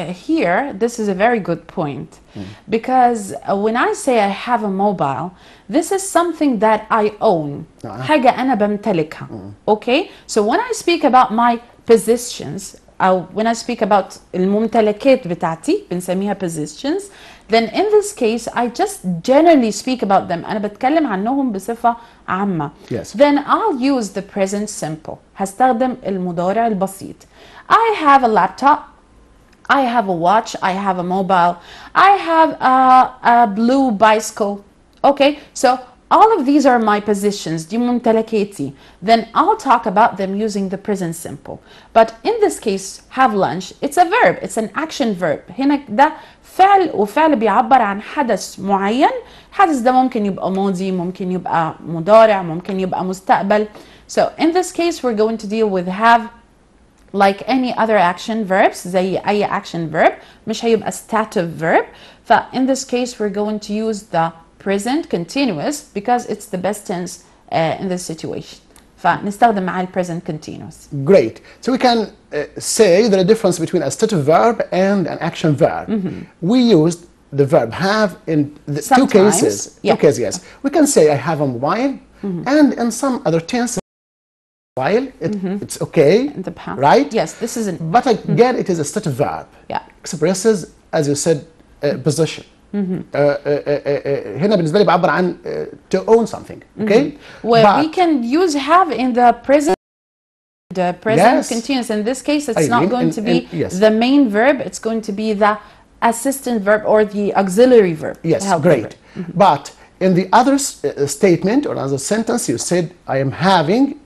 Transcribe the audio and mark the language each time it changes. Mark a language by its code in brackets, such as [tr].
[en] Here, this is a very good point because when I say I have a mobile, this is something that I own. [ar] حاجة أنا بمتلكها. Okay? [en] So when I speak about my possessions, [ar] أو [en] when I speak about [ar] الممتلكات بتاعتي بنسميها [en] possessions, then in this case I just generally speak about them. [ar] أنا بتكلم عنهم بصفة عامة. [en] Yes. Then I'll use the present simple. [ar] هستخدم المضارع البسيط. [en] I have a laptop. I have a watch, I have a mobile, I have a blue bicycle. Okay, so all of these are my possessions, [ar] دي ممتلكاتي. [en] Then I'll talk about them using the present simple. But in this case, have lunch, it's a verb, it's an action verb. [ar] هنا ده فعل وفعل بيعبر عن حدث معين. الحدث ده ممكن يبقى ماضي، ممكن يبقى مضارع، ممكن يبقى مستقبل. [en] So in this case, we're going to deal with have like any other action verbs [ar] زي أي [en] action verb، [ar] مش هيبقى [en] stative verb. in this case we're going to use the present continuous because it's the best tense in this situation. [ar] فنستخدم معاه present continuous. [en] Great. So we can say there is a difference between a stative verb and an action verb. We used the verb have in the two cases. Two cases, yes. We can say I have a mobile, and in some other tenses, while it's okay, right? Yes, this is an. But again, it is a stative verb. Expresses, as you said, position. [ar] هنا بالنسبة لي بعبر عن [en] to own something. Okay. Well, we can use have in the present. The present continuous. In this case, it's not going to be the main verb. It's going to be the assistant verb or the auxiliary verb. Yes, great. But in the other statement or another sentence, you said, I am having.